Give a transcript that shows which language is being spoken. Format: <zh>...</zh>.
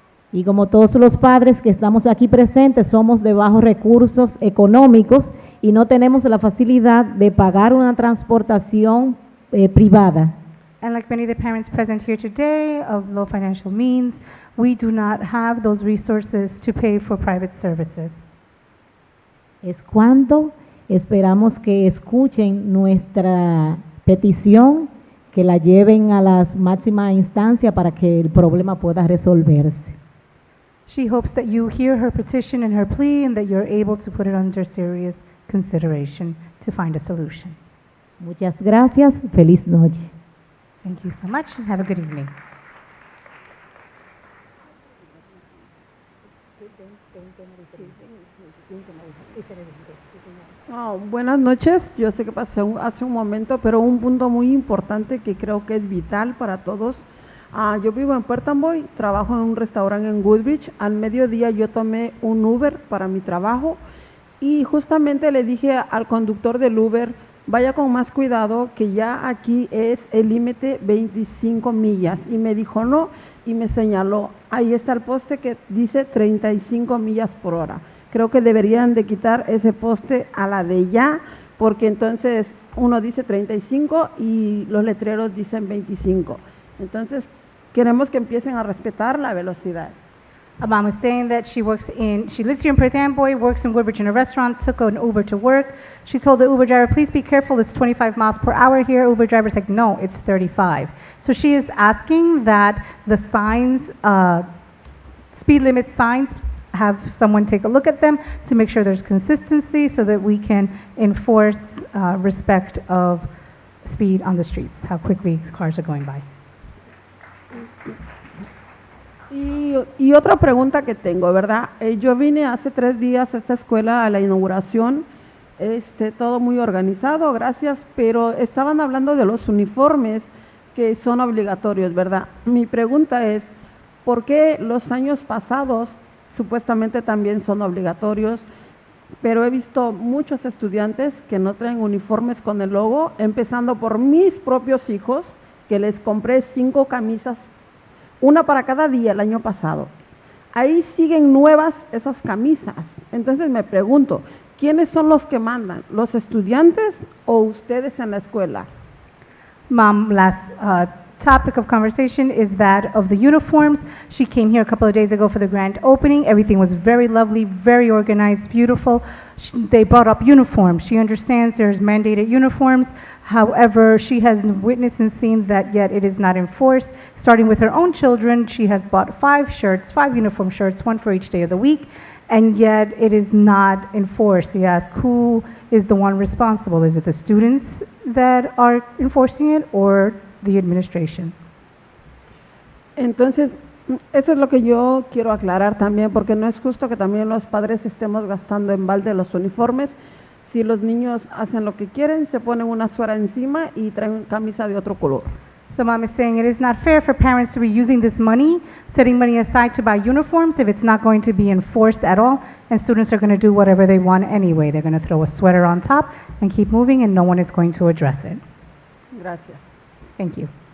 <es>Y como todos los padres que estamos aquí presentes somos de bajos recursos económicos y no tenemos la facilidad de pagar una transportación privada.</es> <en>And like many of the parents present here today of low financial means, we do not have those resources to pay for private services.</en> <es>Es cuando Esperamos que escuchen nuestra petición, que la lleven a la máxima instancia para que el problema pueda resolverse.</es> <en>She hopes that you hear her petition and her plea and that you're able to put it under serious consideration to find a solution.</en> <es>Muchas gracias. Feliz noche.</es> <en>Thank you so much and have a good evening.</en> <es>Buenas noches, yo sé que pasé hace un momento, pero un punto muy importante que creo que es vital para todos. Yo vivo en Perth, Amboy, trabajo en un restaurante en Woodbridge. Al mediodía yo tomé un Uber para mi trabajo y justamente le dije al conductor del Uber, vaya con más cuidado que ya aquí es el límite 25 millas. Y me dijo no y me señaló, ahí está el poste que dice 35 millas por hora. Creo que deberían de quitar ese poste a la de ya, porque entonces uno dice 35 y los letreros dicen 25. Entonces queremos que empiecen a respetar la velocidad.</es> <en>Mom is saying that she lives here in Perth Amboy, works in Woodbridge in a restaurant, took an Uber to work. She told the Uber driver, please be careful, it's 25 miles per hour here. Uber driver's like, no, it's 35. So she is asking that the signs, speed limit signs, have someone take a look at them to make sure there's consistency so that we can enforce respect of speed on the streets, how quickly cars are going by.</en> <es>Y otra pregunta que tengo, ¿verdad? Yo vine hace 3 días a esta escuela a la inauguración, todo muy organizado, gracias, pero estaban hablando de los uniformes que son obligatorios, ¿verdad? Mi pregunta es, ¿por qué los años pasados supuestamente también son obligatorios? Pero he visto muchos estudiantes que no traen uniformes con el logo, empezando por mis propios hijos, que les compré 5 camisas, una para cada día el año pasado. Ahí siguen nuevas esas camisas. Entonces me pregunto, ¿quiénes son los que mandan? ¿Los estudiantes o ustedes en la escuela?</es> <en>Mom, last topic of conversation is that of the uniforms. She came here a couple of days ago for the grand opening. Everything was very lovely, very organized, beautiful. They brought up uniforms. She understands there's mandated uniforms. However, she has witnessed and seen that yet it is not enforced. Starting with her own children, she has bought 5 shirts, 5 uniform shirts, 1 for each day of the week, and yet it is not enforced. You ask, who is the one responsible? Is it the students that are enforcing it or the administration?</en> <es>Entonces, eso es lo que yo quiero aclarar también, porque no es justo que también los padres estemos gastando en balde los uniformes. Si los niños hacen lo que quieren, se ponen una suera encima y traen camisa de otro color.</es> <en>So Mom is saying it is not fair for parents to be using this money, setting money aside to buy uniforms if it's not going to be enforced at all, and students are going to do whatever they want anyway. They're going to throw a sweater on top and keep moving, and no one is going to address it.</en> <es>Gracias.</es> <en>Thank you.</en>